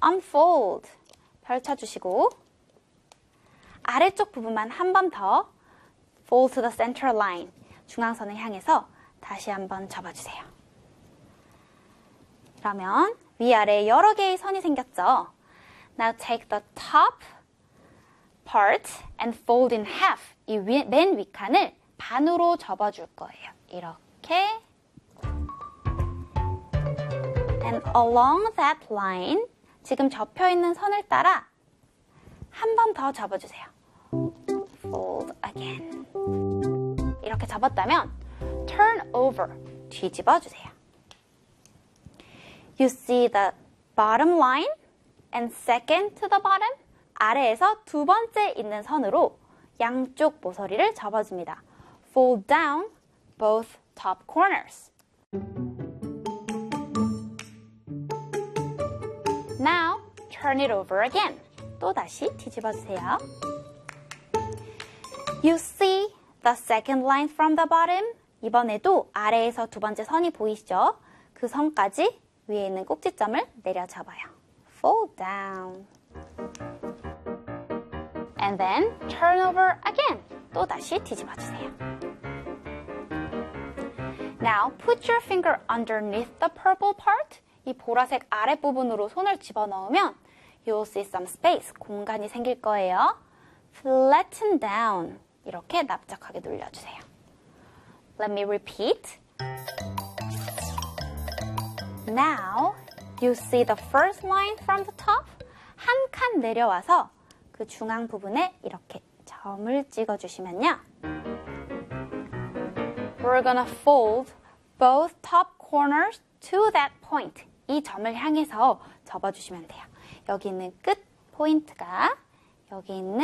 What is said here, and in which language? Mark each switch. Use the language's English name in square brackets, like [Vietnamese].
[English] Unfold, [Korean] 펼쳐주시고 아래쪽 부분만 한 번 더 [English] fold to the center line, [Korean] 중앙선을 향해서 다시 한번 접어주세요. 그러면 위아래에 여러 개의 선이 생겼죠? [English] Now take the top part and fold in half. [Korean] 이 맨 윗칸을 반으로 접어줄 거예요. 이렇게. [English] And along that line, [Korean] 지금 접혀있는 선을 따라 한 번 더 접어주세요. Fold again. 이렇게 접었다면 turn over, 뒤집어주세요. [English] You see the bottom line and second to the bottom? [Korean] 아래에서 두 번째 있는 선으로 양쪽 모서리를 접어줍니다. [English] Fold down both top corners. Now turn it over again. [Korean] 또다시 뒤집어주세요. [English] You see the second line from the bottom? [Korean] 이번에도 아래에서 두 번째 선이 보이시죠? 그 선까지 위에 있는 꼭지점을 내려잡아요. [English] Fold down. And then turn over again. [Korean] 또 다시 뒤집어주세요. [English] Now put your finger underneath the purple part. [Korean] 이 보라색 아랫부분으로 손을 집어넣으면 [English] you'll see some space, [Korean] 공간이 생길 거예요. [English] Flatten down. [Korean] 이렇게 납작하게 눌려주세요. [English] Let me repeat. Now, you see the first line from the top? [Korean] 한 칸 내려와서 그 중앙 부분에 이렇게 점을 찍어주시면요. [English] We're gonna fold both top corners to that point. [Korean] 이 점을 향해서 접어주시면 돼요. 여기 있는 끝 포인트가 여기 있는